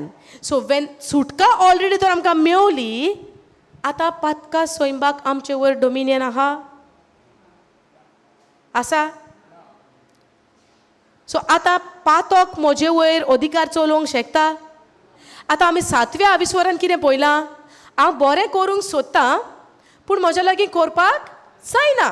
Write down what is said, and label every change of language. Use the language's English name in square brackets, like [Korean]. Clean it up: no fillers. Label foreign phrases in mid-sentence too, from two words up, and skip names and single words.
[English] So when [Konkani] sutka already tor amka meoli, ata patka soimbak amche वर dominion aha asa. सो आतां पातोक म्हजे वयर अधिकार चलोवंक शकता. आतां आमी 7व्या आविस्वरान कितें पळयलां? हांव बरें करूंक सोदतां पूण म्हज्या लागीं करपाक जायना.